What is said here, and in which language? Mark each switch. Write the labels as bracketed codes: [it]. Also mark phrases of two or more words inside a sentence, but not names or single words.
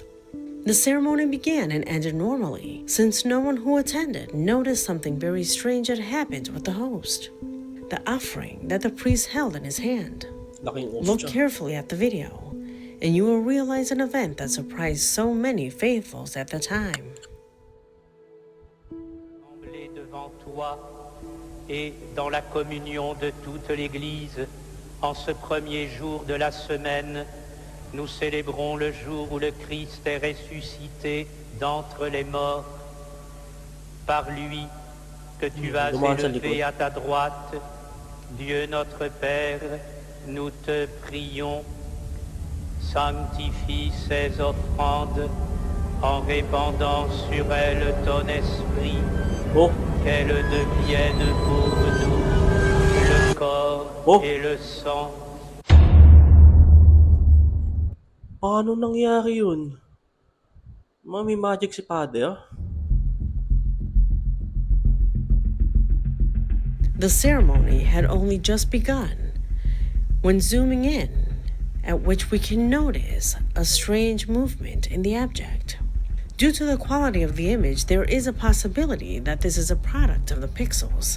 [en] The ceremony began and ended normally, since no one who attended noticed something very strange had happened with the host, the offering that the priest held in his hand. Look carefully at the video, and you will realize an event that surprised so many faithfuls at the time. [fr] Devant toi et dans la communion de toute l'Église, en ce premier jour de la semaine, nous célébrons le jour où le Christ est ressuscité d'entre les morts. Par lui que tu vas élever à ta droite, Dieu notre Père, nous te prions, sanctifie ces offrandes en répandant sur elles ton esprit, qu'elles deviennent pour nous le corps et le sang. [tl] Paano nangyari yun? May magic si Father. [en] The ceremony had only just begun when zooming in, at which we can notice a strange movement in the object. Due to the quality of the image, there is a possibility that this is a product of the pixels.